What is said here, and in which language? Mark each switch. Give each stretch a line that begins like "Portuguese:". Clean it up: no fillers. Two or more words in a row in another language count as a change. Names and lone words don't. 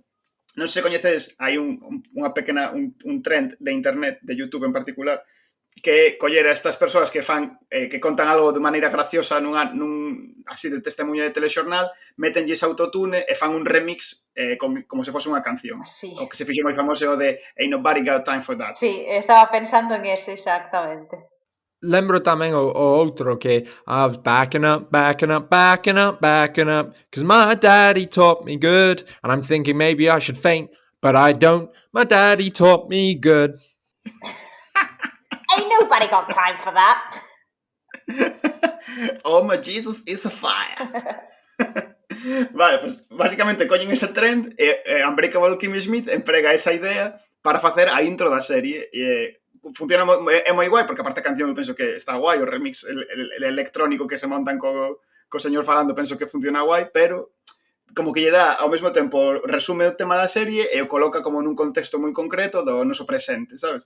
Galician: Non sei se coñecedes, hai unha pequena un trend de internet, de YouTube en particular, que coller a estas persoas que fan que contan algo de maneira graciosa nun así de testemunha de telexornal, metenlles autotune e fan un remix como se fose unha canción. Sí. O que se fixo moi famoso o de Ain't Nobody Got Time for That. Sí, estaba pensando en ese exactamente. Lembro tamén o outro que
English: I was backing up, backing up, backing up, backing up, cause my daddy taught me good, and I'm thinking maybe I should faint, but I don't, my daddy taught me good. Ain't nobody got time for that. Oh my Jesus is a fire.
Galician: Vale, pues básicamente collen ese trend e Unbreakable Kimmy Schmidt emprega esa idea para facer a intro da serie e funciona é moi guai, porque aparte a canción eu penso que está guai, o remix el electrónico que se montan co señor falando penso que funciona guai, pero como que lle dá ao mesmo tempo resume o tema da serie e o coloca como nun contexto moi concreto do noso presente, sabes?